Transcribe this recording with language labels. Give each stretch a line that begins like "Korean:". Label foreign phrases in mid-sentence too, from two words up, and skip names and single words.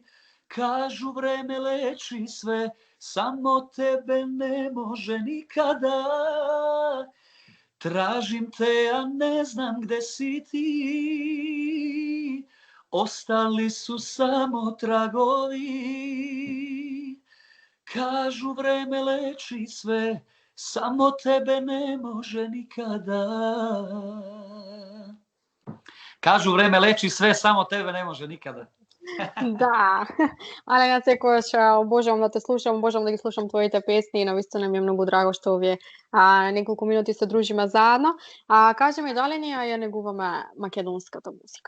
Serbian: Кажу време лечи све, само тебе не може никада. Тражим те, а не знам где си ти. Остали су само трагови. Kažu vreme leči sve, samo tebe ne može nikada. Кажу време лечи све, само тебе не може никада.
Macedonian: Да, Алена, секогаш обожавам да те слушам, обожавам да ги слушам твоите песни и навистина ми е многу драго што овие неколку минути се дружиме заедно. Кажи ми, дали ние ја негуваме македонската музика?